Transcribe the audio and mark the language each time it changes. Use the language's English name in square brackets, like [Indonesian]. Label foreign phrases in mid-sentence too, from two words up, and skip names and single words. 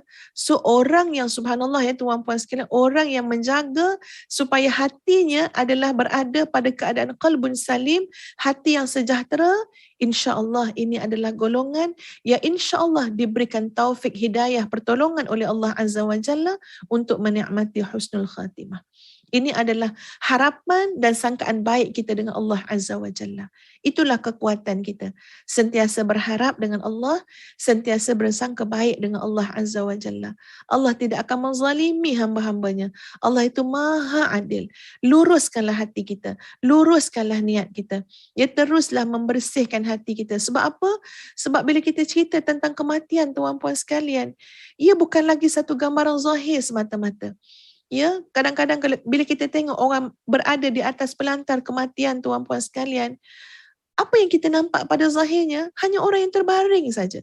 [Malay] So orang yang subhanallah ya tuan-puan sekalian, orang yang menjaga supaya hatinya adalah berada pada keadaan [Arabic] قلب سليم, [Malay] hati yang sejahtera, insya-Allah ini adalah golongan yang insya-Allah diberikan taufik hidayah pertolongan oleh Allah [Arabic] عز وجل [Malay] untuk menikmati [Arabic] حسن الخاتمة. [Malay] Ini adalah harapan dan sangkaan baik kita dengan Allah [Arabic] عز وجل. [Malay] Itulah kekuatan kita. Sentiasa berharap dengan Allah, sentiasa bersangka baik dengan Allah [Arabic] عز وجل. [Malay] Allah tidak akan menzalimi hamba-hambanya. Allah itu maha adil. Luruskanlah hati kita. Luruskanlah niat kita. Ya, teruslah membersihkan hati kita. Sebab apa? Sebab bila kita cerita tentang kematian tuan-puan sekalian, ia bukan lagi satu gambaran zahir semata-mata. Ya, kadang-kadang bila kita tengok orang berada di atas pelantar kematian tuan-puan sekalian, apa yang kita nampak pada zahirnya hanya orang yang terbaring saja.